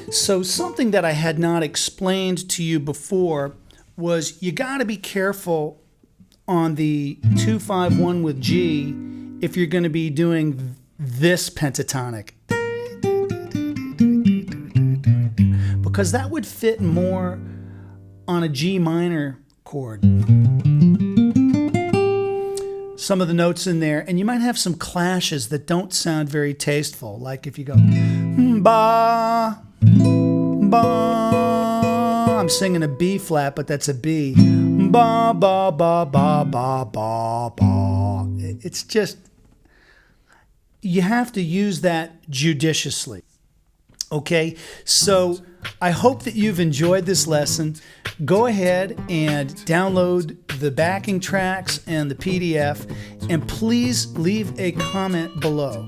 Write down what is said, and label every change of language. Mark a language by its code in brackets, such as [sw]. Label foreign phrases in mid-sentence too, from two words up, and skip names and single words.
[en] So something that I had not explained to you before was you got to be careful on the 2-5-1 with G if you're going to be doing this pentatonic, because that would fit more on a G minor chord. Some of the notes in there, and you might have some clashes that don't sound very tasteful, like if you go ba ba, I'm singing a B flat, but that's a B. Ba ba ba ba ba ba ba. It's just, you have to use that judiciously. Okay, so I hope that you've enjoyed this lesson. Go ahead and download the backing tracks and the PDF, and please leave a comment below.